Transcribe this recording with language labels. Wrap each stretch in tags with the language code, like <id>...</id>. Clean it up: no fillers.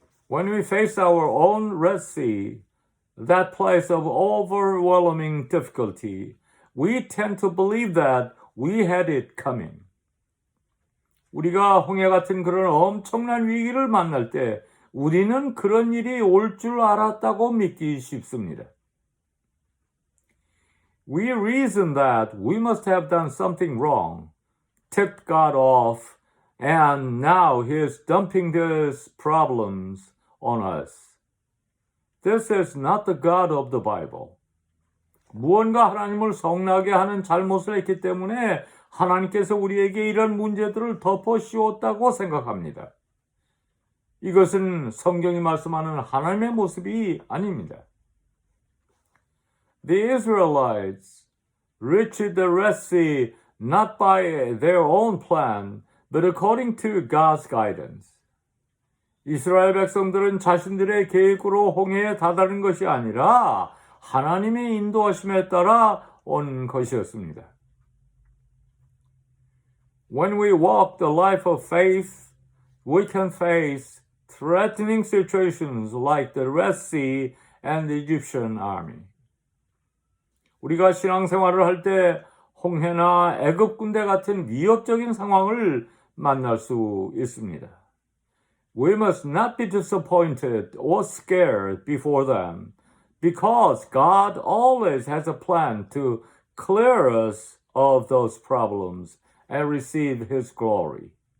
<en>When we face our own Red Sea, that place of overwhelming difficulty, we tend to believe that we had it coming.</en> <ko>우리가 홍해 같은 그런 엄청난 위기를 만날 때 우리는 그런 일이 올 줄 알았다고 믿기 쉽습니다.</ko> <en>We reason that we must have done something wrong, tipped God off, and now He is dumping these problems on us. This is not the God of the Bible.</en> <ko>무언가 하나님을 성나게 하는 잘못을 했기 때문에 하나님께서 우리에게 이런 문제들을 덮어 씌웠다고 생각합니다. 이것은 성경이 말씀하는 하나님의 모습이 아닙니다.</ko> <en>The Israelites reached the Red Sea not by their own plan, but according to God's guidance.</en> <ko>이스라엘 백성들은 자신들의 계획으로 홍해에 다다른 것이 아니라 하나님의 인도하심에 따라 온 것이었습니다.</ko> <en>When we walk the life of faith, we can face threatening situations like the Red Sea and the Egyptian army.</en> <ko>우리가 신앙생활을 할 때 홍해나 애굽 군대 같은 위협적인 상황을 만날 수 있습니다.</ko> <en>We must not be disappointed or scared before them, because God always has a plan to clear us of those problems and receive His glory.</en>